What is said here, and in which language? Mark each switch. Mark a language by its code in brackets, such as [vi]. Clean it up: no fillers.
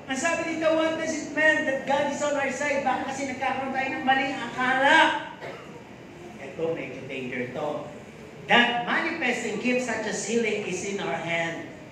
[tl] Ang sabi dito, [en] what does it mean that God is on our side? [tl] Baka kasi nagkakaroon tayo ng maling akala. Ito, medyo danger to. [en] That manifesting gifts such as healing is in our hand.